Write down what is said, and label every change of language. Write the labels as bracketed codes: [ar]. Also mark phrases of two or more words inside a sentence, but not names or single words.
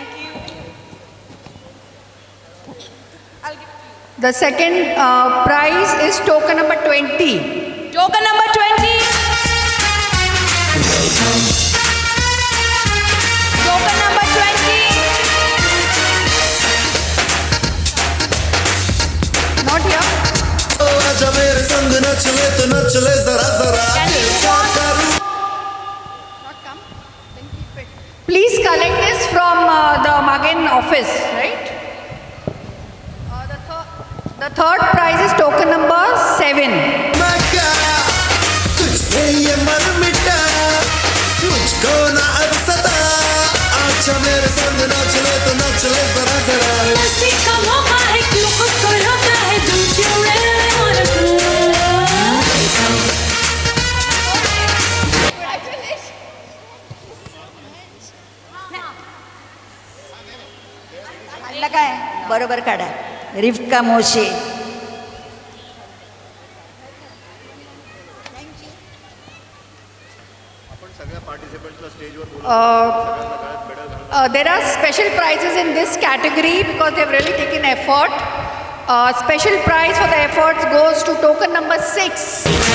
[en] The second prize is token number 20. Token number 20. Token number 20. Not here. [hi] आजा मेरे संग नचले तो नचले जरा जरा [en] Please collect this from the Magen office, right? The third prize is token number 7. [hi] मैं क्या तुझसे ये मन मिटा मुझको ना अब सता आजा मेरे संग नचले तो नचले जरा जरा मस्ती का मौका है क्यों खुद को रोका है [en] don't you really wanna go [mr] काढला काय बरोबर काढा [en] रिफ्का मोशे there are special prizes in this category because they've really taken effort. Special prize for the efforts goes to token number 6.